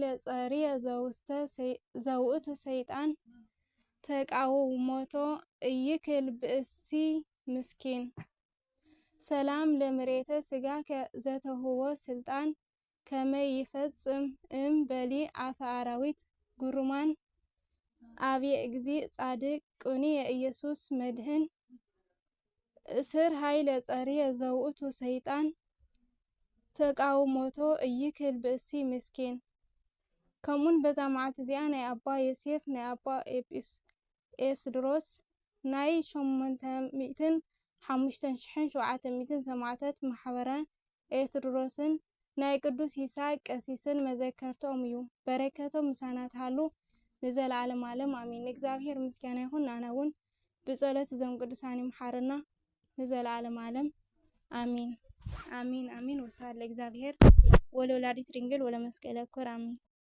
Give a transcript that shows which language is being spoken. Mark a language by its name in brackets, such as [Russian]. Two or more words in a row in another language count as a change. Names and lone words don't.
[Geez] ጸሪየ ዘውእቱ ሰይጣን ተቃውሞቶ እይክል ብእሲ ምስኪን። ሰላም ለመሬተ ስጋከ ዘተውህቦ ስልጣን ከመ ይፈጽም እምበሊ አፈ አራዊት ግሩማን አብየ እግዚ ጻድቅ ቁንየ ኢየሱስ መድህን እስር ኃይለ ጸሪየ ዘውእቱ ሰይጣን ተቃውሞቶ እይክል ብእሲ ምስኪን። [Tigrinya] ከምኡን በዛ መዓልቲ እዚኣ ናይ አባ ዮሴፍ ናይ አባ ኤጲስድሮስ ናይ 855,700 ሰማዕታት ማሕበረ ኤጲስድሮስን ናይ ቅዱስ ይስሐቅ ቀሲስን መዘከርቶም እዩ። በረከቶም ምሳና ተሃሉ ንዘለዓለም ዓለም አሜን። [Amharic] እግዚአብሔር ምስጋና ይሁን። [Tigrinya] አነ እውን ብጸሎት እዞም ቅዱሳን ይምሓርና ንዘለዓለም ዓለም አሜን አሜን አሜን። [Geez] ወስብሐት ለእግዚአብሔር ወለወላዲቱ ድንግል ወለመስቀሉ ክቡር አሜን።